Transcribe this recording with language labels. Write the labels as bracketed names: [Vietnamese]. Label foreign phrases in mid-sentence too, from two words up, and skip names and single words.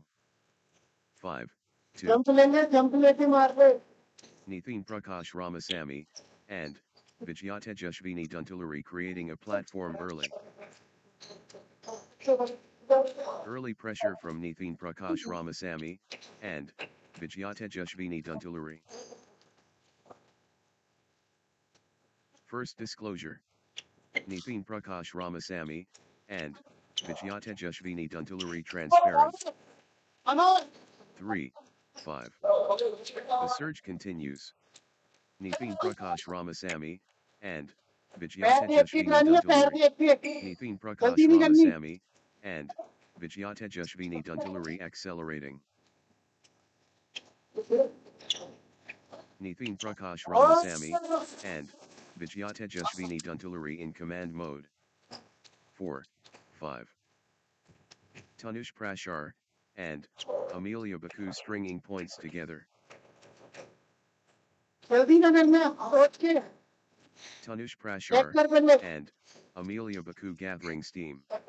[English] 5, 2. Nithin Prakash Ramasamy, and Vijayata Jashvini Duntuluri creating a platform early. Early pressure from Nithin Prakash Ramasamy, and Vijayata Jashvini Duntuluri. First disclosure. Nithin Prakash Ramasamy, and Vijayata Jashvini Duntuluri transparent. 3, 5. The surge continues. Nithin Prakash Ramasamy, and Vijayata Jashvini Duntuluri. Nithin Prakash Ramasamy, and Vijayata Jashvini Duntuluri accelerating. Nithin Prakash Ramasamy, and Vijayata Jashvini Duntuluri in command mode. 4, 5. Tanush Prashar, and Amelia Baku stringing points together. Tanush Prashar, and Amelia Baku gathering steam.